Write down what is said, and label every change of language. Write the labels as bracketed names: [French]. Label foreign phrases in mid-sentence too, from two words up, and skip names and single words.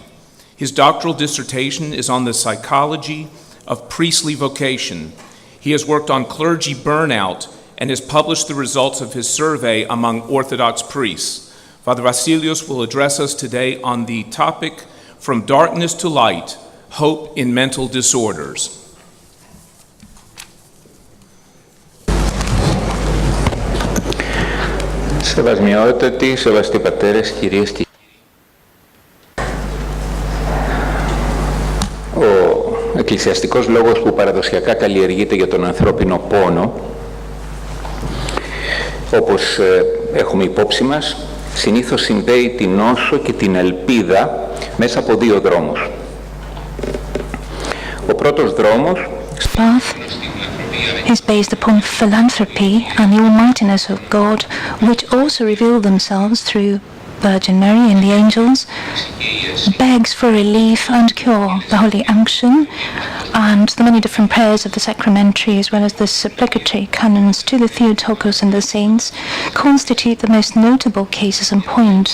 [English] His doctoral dissertation is on the psychology of priestly vocation. He has worked on clergy burnout and has published the results of his survey among Orthodox priests. Father Vasilios will address us today on the topic, From Darkness to Light, Hope in Mental Disorders. [Greek] Σεβασμιότατοι, σεβαστοί πατέρες, κυρίες και ο εκκλησιαστικός λόγος που παραδοσιακά καλλιεργείται για τον ανθρώπινο πόνο, όπως έχουμε υπόψη μας, συνήθως συνδέει την νόσο και την ελπίδα μέσα από δύο δρόμους. Ο πρώτος δρόμος [English] is based upon philanthropy and the almightiness of God, which also reveal themselves through Virgin Mary and the angels, begs for relief and cure. The holy unction and the many different prayers of the sacramentary, as well as the supplicatory canons to the Theotokos and the saints, constitute the most notable cases in point.